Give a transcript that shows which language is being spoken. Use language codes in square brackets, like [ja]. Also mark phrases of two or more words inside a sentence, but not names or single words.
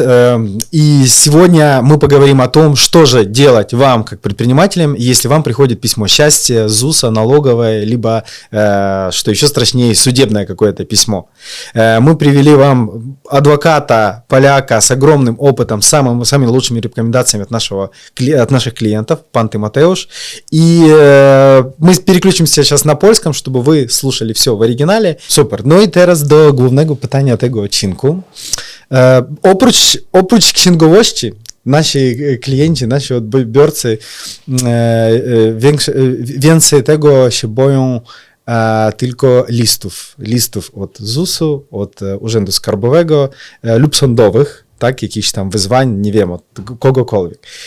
[ru] И сегодня мы поговорим о том, что же делать вам, как предпринимателям, если вам приходит письмо счастья, ЗУСа, налоговое, либо, что еще страшнее, судебное какое-то письмо. Мы привели вам адвоката, поляка с огромным опытом, самыми лучшими рекомендациями от наших клиентов, пан Тиматеуш. И мы переключимся сейчас на польском, чтобы вы слушали все в оригинале. Супер. [pl] Ну і teraz do głównego pytania tego odcinku. Oprócz księgowości, nasi klienci, nasi odbiorcy więcej tego się boją tylko listów od ZUS-u, od Urzędu Skarbowego lub sądowych, tak, jakichś tam wyzwań, nie wiem, od kogokolwiek.